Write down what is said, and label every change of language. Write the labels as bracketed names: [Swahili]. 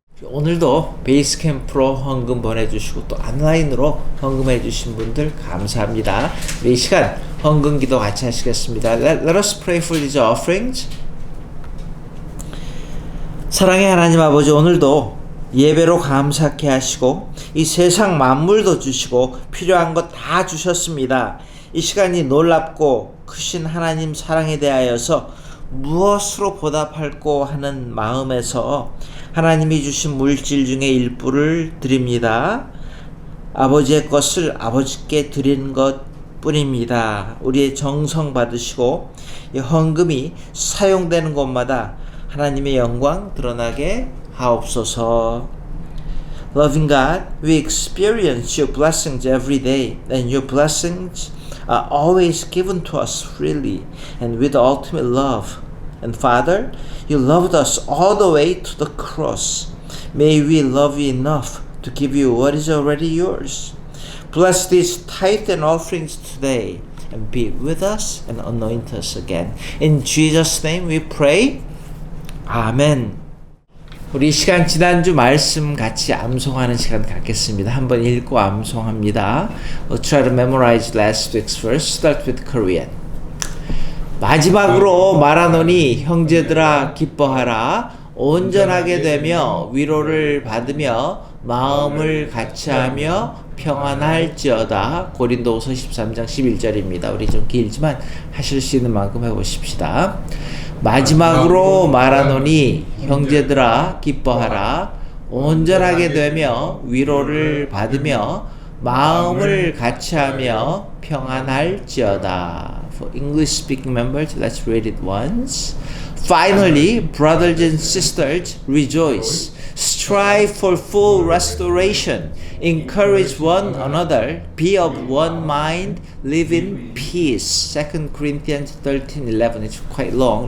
[Korean] 오늘도 베이스 캠프로 헌금 보내주시고 또 온라인으로 헌금해 주신 분들 감사합니다. 우리 이 시간 헌금 기도 같이 하시겠습니다. [English] Let us pray for these offerings. [Korean] 사랑의 하나님 아버지, 오늘도 예배로 감사케 하시고 이 세상 만물도 주시고 필요한 것 다 주셨습니다. 이 시간이 놀랍고 크신 하나님 사랑에 대하여서 무엇으로 보답할꼬 하는 마음에서 하나님이 주신 물질 중에 일부를 드립니다. 아버지의 것을 아버지께 드리는 것 뿐입니다. 우리의 정성 받으시고 이 헌금이 사용되는 곳마다 하나님의 영광 드러나게 하옵소서. [English] Loving God, we experience your blessings every day, and your blessings are always given to us freely and with ultimate love. And Father, you loved us all the way to the cross. May we love you enough to give you what is already yours. Bless these tithe and offerings today and be with us and anoint us again. In Jesus' name we pray. 아멘. [Korean] 우리 시간 지난주 말씀 같이 암송하는 시간 갖겠습니다. 한번 읽고 암송합니다. [English] We'll try to memorize last week's verse. Start with Korean. [Korean] 마지막으로 말하노니 형제들아 기뻐하라. 온전하게 되며 위로를 받으며 마음을 같이하며 평안할지어다. 고린도후서 13장 11절입니다. 우리 좀 길지만 하실 수 있는 만큼 해보십시다. 마지막으로 말하노니 형제들아 기뻐하라. 온전하게 되며 위로를 받으며 마음을 같이하며 평안할지어다. [English] For English speaking members, let's read it once. Finally, brothers and sisters, rejoice. Strive for full restoration. Encourage one another. Be of one mind. Live in peace. 2 Corinthians 13:11. It's quite long.